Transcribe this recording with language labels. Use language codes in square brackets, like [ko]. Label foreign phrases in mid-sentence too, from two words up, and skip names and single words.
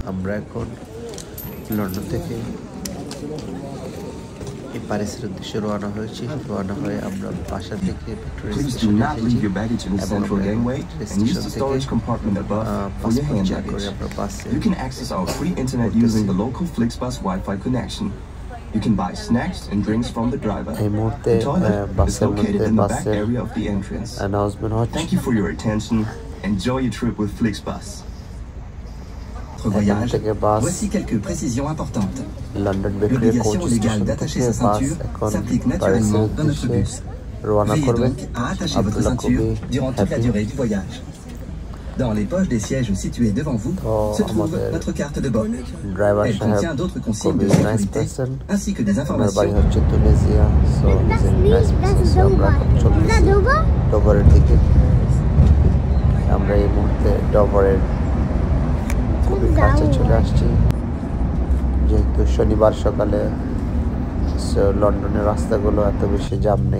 [bn] আমরা এখন লন্ডন থেকে এই প্যারিসের উদ্দেশ্যে রওনা হয়েছি। রওনা হয়ে আমরা বাসা থেকে ভিক্টোরিয়া স্টেশনে এসেছি এবং স্টেশন থেকে [en] passport check [bn] করে আমরা বাসে [en] You can access our free internet using the local Flixbus Wi-Fi connection. You can buy snacks and drinks from the driver. The toilet is located in the back area of the entrance. Thank you for your attention. Enjoy your trip with Flixbus. [fr] Voyage. Voici quelques précisions importantes. L'obligation légale d'attacher sa ceinture s'applique naturellement dans notre bus. Veillez donc à attacher votre ceinture durant toute la durée du voyage. Dans les poches des sièges situés devant vous se trouve notre carte de bord. Elle contient d'autres consignes de sécurité ainsi que des informations. [bn] আমরা এই মুহূর্তে ডভারের খুবই কাছে চলে আসছি, যেহেতু শনিবার সকালে লন্ডনের রাস্তাগুলো এত বেশি জ্যাম নেই।